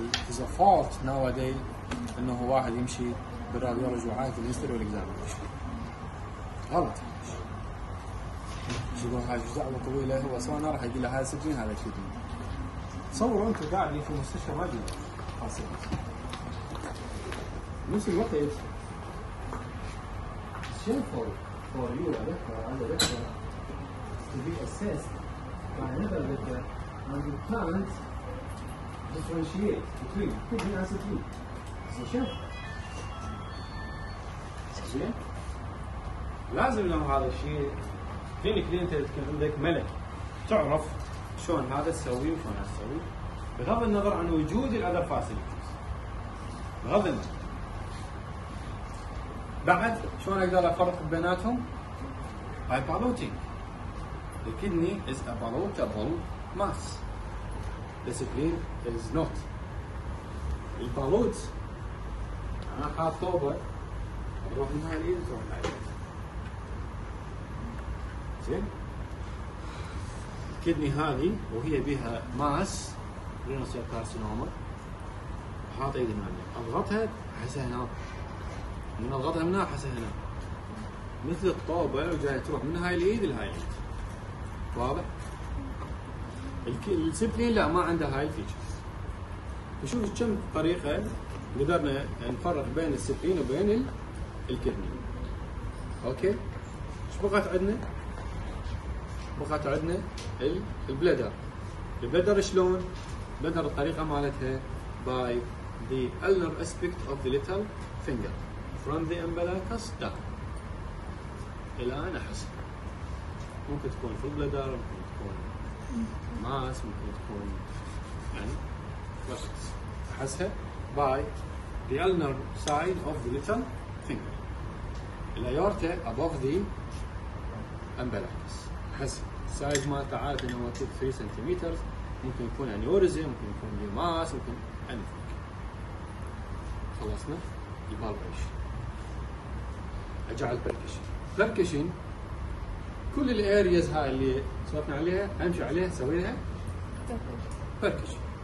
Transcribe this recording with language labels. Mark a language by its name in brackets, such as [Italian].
[English] It's a fault nowadays [Arabic] انه واحد يمشي بالراديولوجي وعايز الهيستوري والاكزامينشن. غلط. يقول هاي دعوه طويله، هو سواء راح يقول له هذا سجين هذا كذي. تصوروا انتم قاعدين في مستشفى ما ادري خاصه. نفس الوقت [English] shameful for you as a doctor to be assessed by another doctor and you can't differentiate between kidney and spleen. It's a shameful. [Arabic] زين؟ لازم لو هذا الشيء كلينيكلي انت تكون عندك ملك تعرف شلون هذا تسوي وشلون هذا تسوي بغض النظر عن وجود الاذر فاسيلتيز. بغض النظر. بعد شلون اقدر افرق بيناتهم؟ [English] by balloting. The kidney is a ballotable mass. The spleen is not. [Arabic] البالوت انا حاط طوبه تروح من هاي اليد تروح لهاي اليد. زين؟ الكدني هذه وهي بها ماس رينال سيل كارسينوما حاط ايدي هنا اضغطها احسها هنا، من اضغطها من هنا احسها هنا مثل الطوبه وجايه تروح من هاي اليد لهاي اليد. واضح؟ السبلين لا ما عنده هاي الفيتشرز. نشوف كم طريقه قدرنا نفرق بين السبلين وبين الكدني. اوكي؟ ايش بقت عندنا؟ بقت عندنا البلدر. البلدر شلون؟ البلدر الطريقه مالتها [English] by the ulnar aspect of the little finger from the umbilicus down [Arabic] الى نحس. ممكن تكون في البلدر، ممكن تكون ماس، ممكن تكون يعني وسط احسها [English] by the ulnar side of the little finger. الايورتا above the umbilicus. [Arabic] احس السايز مالته عاده انه 3 سنتيمتر، ممكن يكون انيوريزم، ممكن يكون ماس، ممكن anything. خلصنا البالبيشن. اجعل بركشن كل الارياز هاي اللي صرفنا عليها امشي عليها اسوي لها بركشن.